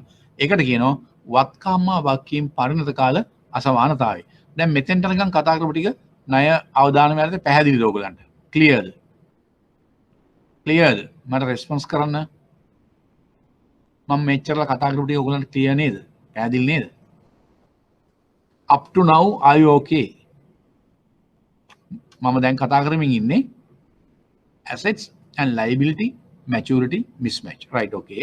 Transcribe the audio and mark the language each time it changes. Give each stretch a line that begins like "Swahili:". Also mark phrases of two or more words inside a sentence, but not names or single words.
Sinhala: ඒකට කියනවා වත්කම් හා වගකීම් පරිණත කාල අසමානතාවය. දැන් මෙතෙන්ට නිකන් කතා කරපු ටික ණය අවදානම යටතේ පැහැදිලිද ඔයගලන්ට? ක්ලියර්ද? ක්ලියර්ද? මට රෙස්පොන්ස් කරන්න. මම මෙච්චරලා කතා කරපු ටික ඔයගලන්ට ක්ලියර් නේද? පැහැදිලි නේද?
English: up to now are you okay?
Sinhala: මම දැන් කතා කරමින් ඉන්නේ
English: assets and liability maturity mismatch. Right, okay.